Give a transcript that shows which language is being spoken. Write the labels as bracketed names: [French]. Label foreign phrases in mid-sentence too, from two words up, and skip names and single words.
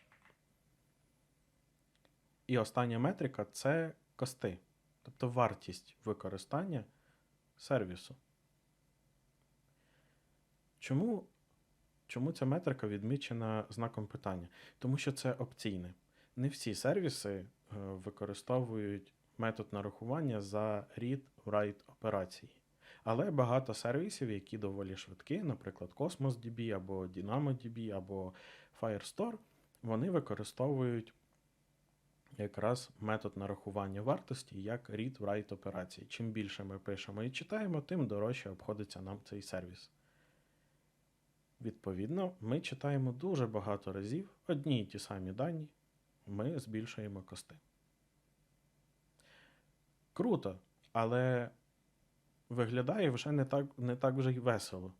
[Ukrainian] І остання метрика – це кости, тобто вартість використання сервісу. Чому ця метрика відмічена знаком питання? Тому що це опційне. Не всі сервіси використовують метод нарахування за read-write операції. Але багато сервісів, які доволі швидкі, наприклад, Cosmos DB або DynamoDB або Firestore, вони використовують якраз метод нарахування вартості як read-write операції. Чим більше ми пишемо і читаємо, тим дорожче обходиться нам цей сервіс. Відповідно, ми читаємо дуже багато разів одні й ті самі дані, ми збільшуємо кости. Круто, але виглядає вже не так вже й весело.